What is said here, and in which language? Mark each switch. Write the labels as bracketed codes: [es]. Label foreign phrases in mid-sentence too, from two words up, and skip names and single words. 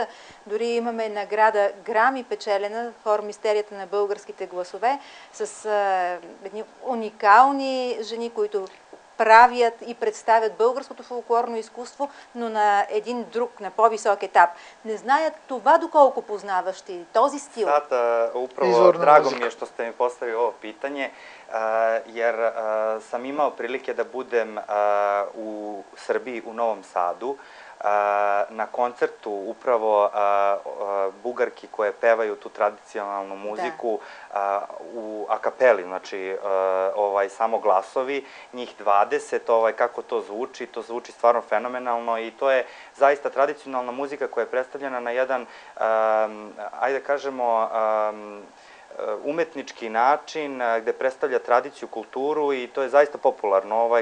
[bg] Дори имаме награда Грами печелена, хор Мистерията на българските гласове, с едни уникални жени, които правят и представят българското фолклорно изкуство, но на един друг, на по-висок етап. Не знаят това доколко познаваш ти този стил. [sr] Sad, upravo drago mi je što ste mi postavili ovo pitanje, jer sam imao prilike da budem u Srbiji, u Novom Sadu, na koncertu upravo bugarki koje pevaju tu tradicionalnu muziku u akapeli, znači samo glasovi, njih 20, kako to zvuči stvarno fenomenalno i to je zaista tradicionalna muzika koja je predstavljena na jedan, ajde kažemo, umetnički način gde predstavlja tradiciju, kulturu i to je zaista popularno.